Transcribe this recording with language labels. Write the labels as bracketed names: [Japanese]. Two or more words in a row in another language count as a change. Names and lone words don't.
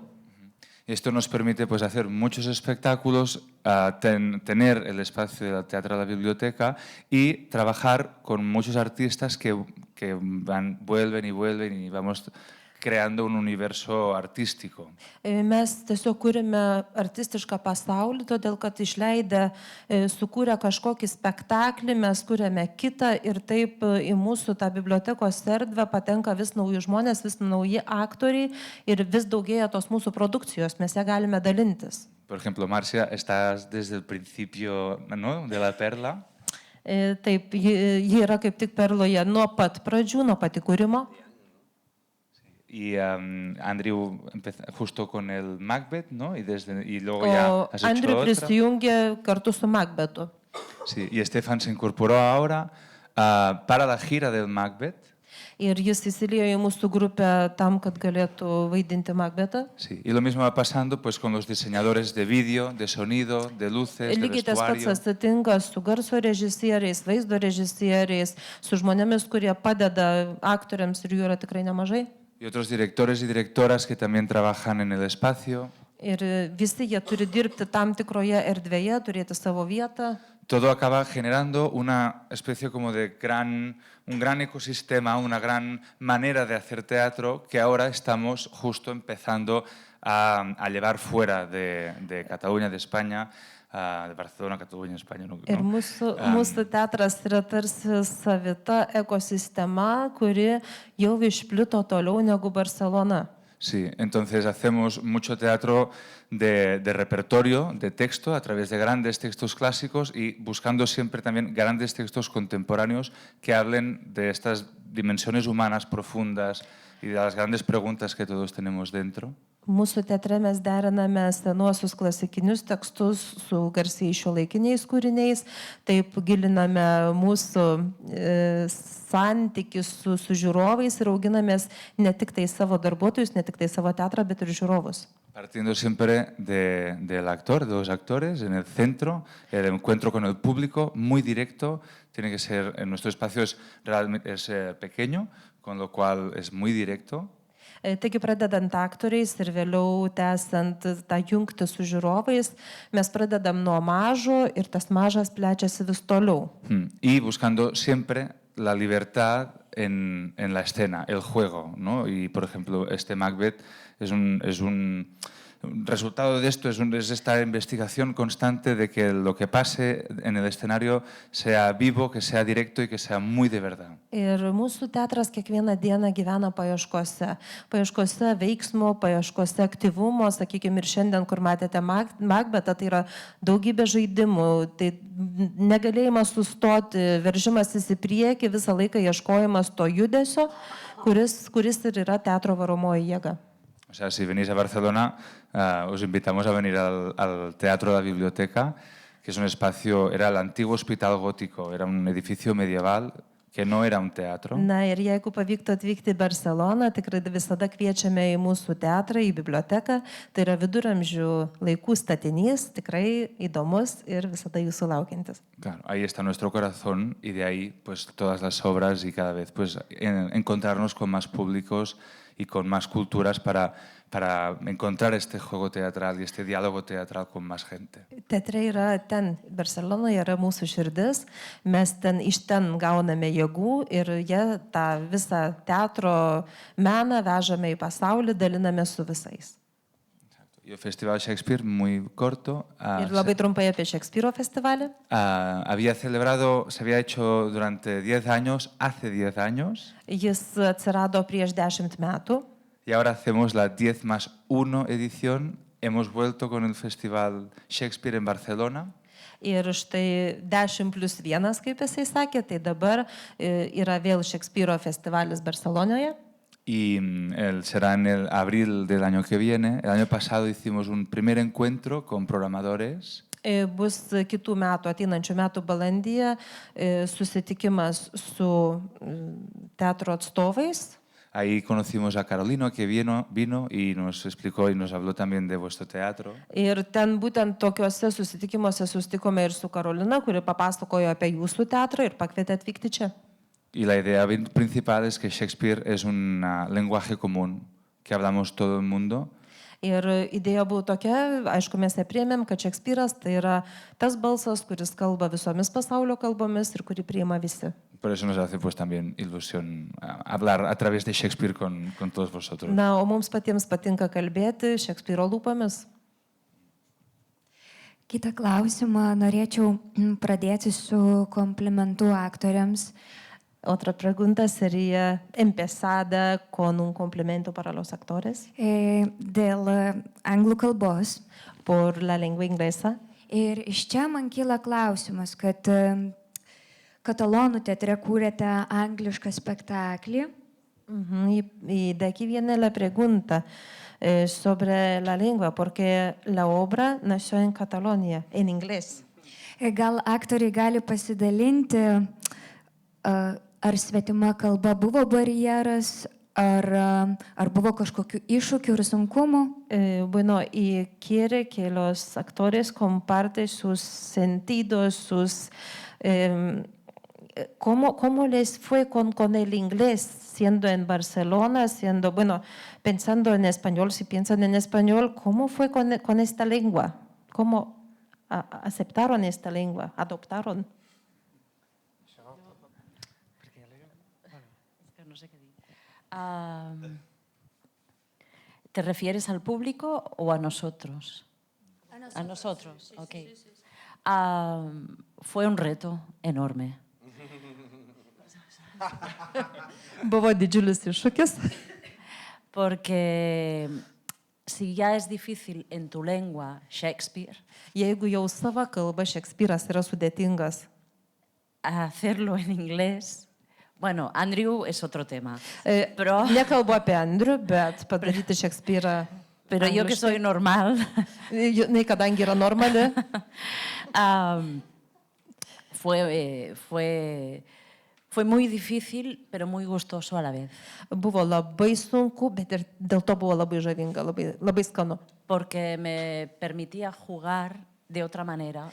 [Spanish] Esto nos permite pues, hacer muchos espectáculos, tener el espacio del Teatro de la Biblioteca y trabajar con muchos artistas que vuelven y vamos creando un universo artístico. [Lithuanian] Mes tiesiog kūrime artistišką pasaulį, todėl kad išleidę, sukūrę kažkokį spektaklį, mes kūrėme kitą ir taip į mūsų tą bibliotekos erdvę patenka vis nauji žmonės, vis nauji aktoriai ir vis daugėja tos mūsų produkcijos, mes ją galime dalintis. [Spanish] Por ejemplo, Marcia, estás desde el principio, ¿no?, de La Perla. [Lithuanian] Taip, ji yra kaip tik Perloje nuo pat pradžių, nuo pat įkūrimo. [Spanish] Y Andrew justo con el Macbeth, ¿no? Y luego ya has hecho [Lithuanian] Andrew [Spanish] otra. [Lithuanian] prisijungė kartu su Macbetu. [Spanish] Sí, y Stefan se incorporó ahora para la gira del Macbeth. [Lithuanian] Ir jis įsiliejo į mūsų grupę tam, kad galėtų vaidinti Macbetą. [Spanish] Sí, y lo mismo va pasando pues, con los diseñadores de vídeo, de sonido, de luces, de [Lithuanian] Lygiai tas pats [Spanish] vestuario. [Lithuanian] atsitinka su garso režisieriais, vaizdo režisieriais, su žmonėmis, kurie padeda aktoriams ir jų yra tikrai nemažai. [Spanish] Y otros directores y directoras que también trabajan en el espacio. [Lithuanian] Ir visi jie turi dirbti tam tikroje erdvėje, turėti savo vietą. [Spanish] Todo acaba generando una especie como de un gran ecosistema, una gran manera de hacer teatro que ahora estamos justo empezando a llevar fuera de Cataluña, de España, de Barcelona, Cataluña, España. No, [Lithuanian] Ir mūsų teatras yra tarsi savita ekosistema, kuri jau išplito toliau negu Barcelona. [Spanish] Sí, entonces hacemos mucho teatro de repertorio, de texto, a través de grandes textos clásicos y buscando siempre también grandes textos contemporáneos que hablen de estas dimensiones humanas profundas y de las grandes preguntas que todos tenemos dentro. [Lithuanian] Mūsų teatre mes deriname senuosius klasikinius tekstus su garsiai šiuolaikiniais kūriniais, taip giliname mūsų santykį su žiūrovais ir auginamės ne tik tai savo darbuotojus, ne tik tai savo teatrą, bet ir žiūrovus. [Spanish] Partiendo siempre del actor, de los actores, en el centro, el encuentro con el público, muy directo, tiene que ser, en nuestro espacio es pequeño, con lo cual es muy directo. [Lithuanian] Taigi pradedant aktoriais ir vėliau tęsiant tą jungtį su žiūrovais, mes pradedam nuo mažo ir tas mažas plečiasi vis toliau. [Spanish] Y buscando siempre la libertad en la escena, el juego, ¿no? Y por ejemplo, este Macbeth es un resultado de esto, es esta investigación constante de que lo que pase en el escenario sea vivo, que sea directo y que sea muy de verdad. [Lithuanian] Ir mūsų teatras kiekvieną dieną gyvena paieškose veiksmo, paieškose aktyvumo, sakykime, ir šiandien, kur matėte Macbetą, tai yra daugybė žaidimų, tai negalėjimas sustoti, veržimasis į priekį, visą laiką ieškojimas to judesio, kuris ir yra teatro varomoji jėga. [Spanish] O sea, si venís a Barcelona, os invitamos a venir al Teatro de la Biblioteca, que es un espacio, era el antiguo hospital gótico, era un edificio medieval que no era un teatro. [Lithuanian] Na ir jeigu pavyktų atvykti į Barceloną, tikrai visada kviečiame į mūsų teatrą, į biblioteką. Tai yra viduramžių laikų statinys, tikrai įdomus ir visada jūsų laukiantis. [Spanish] Claro, ahí está nuestro corazón y de ahí pues todas las obras y cada vez pues encontrarnos con más públicos y con más culturas para encontrar este juego teatral y este diálogo teatral con más gente. [Lithuanian] Teatre yra ten, Barcelonoje yra mūsų širdis, mes iš ten gauname jėgų ir jie tą visą teatro meną vežame į pasaulį, daliname su visais. [Spanish] Y el Festival Shakespeare, muy corto. [Lithuanian] Ir labai trumpai apie Šekspyro festivalį. [Spanish] Se había hecho durante 10 años, hace 10 años. [Lithuanian] Jis atsirado prieš 10 metų. [Spanish] Y ahora hacemos la 10+1 edición. Hemos vuelto con el Festival Shakespeare en Barcelona. [Lithuanian] Ir štai 10+1, kaip jisai sakė, tai dabar yra vėl Šekspyro festivalis Barcelonoje. [Spanish] Y será en el abril del año que viene. El año pasado hicimos un primer encuentro con programadores. [Lithuanian] Bus kitų metų, ateinančių metų balandyje, susitikimas su teatro atstovais. [Spanish] Ahí conocimos a Carolina, que vino y nos explicó y nos habló también de vuestro teatro. [Lithuanian] Ir ten būtent tokiuose susitikimuose susitikome ir su Karolina, kuri papasakojo apie jūsų teatrą ir pakvietė atvykti čia. [Spanish] Y la idea principal es que Shakespeare es un lenguaje común que hablamos todo el mundo. [Lithuanian] Ir idėja buvo tokia, aišku, mes nepriėmėm, kad Šekspyras tai yra tas balsas, kuris kalba visomis pasaulio kalbomis ir kurį priima visi. [Spanish] Por eso nos hace pues también ilusión hablar a través de Shakespeare con todos vosotros. [Lithuanian] Na, o mums patiems patinka kalbėti Šekspyro lūpomis. Kitą klausimą norėčiau pradėti su komplimentu aktoriams. [Spanish] Otra pregunta sería, empezada con un complemento para los actores. [Lithuanian] Dėl anglų kalbos. [Spanish] Por la lengua inglesa. [Lithuanian] Ir iš čia man kyla klausimas, kad Katalonų teatre kūrėte anglišką spektaklį. [Spanish] Y de aquí viene la pregunta sobre la lengua, porque la obra nació en Cataluña, en inglés. [Lithuanian] Gal aktoriai gali pasidalinti, ar svetima kalba buvo barjeras, ar buvo kažkokių iššūkių ir sunkumų? [Spanish] Bueno, y quiere que los actores comparten sus sentidos, sus ¿Cómo les fue con el inglés, siendo en Barcelona, bueno, pensando en español, si piensan en español, ¿cómo fue con esta lengua? ¿Cómo aceptaron esta lengua, adoptaron? No sé qué decir. ¿Te refieres al público o a nosotros? A nosotros, ok. Fue un reto enorme. [Lithuanian] Buvo didžiulis iššūkis. [Spanish] Porque si ya es difícil en tu lengua Shakespeare, [Lithuanian] Jeigu jau sava kalba Šekspyras yra sudėtingas, [Spanish] hacerlo en inglés, bueno, Andrew es otro tema, [Lithuanian] nekalbu apie Andrių, bet padaryti Šekspyrą. [Spanish] pero yo que soy normal, [Lithuanian] Jinai, kadangi yra normali, [Spanish] fue muy difícil, pero muy gustoso a la vez. [Lithuanian] buvo labai sunku, bet ir dėl to buvo labai žavinga, labai skanu. [Spanish] Porque me permitía jugar de otra manera.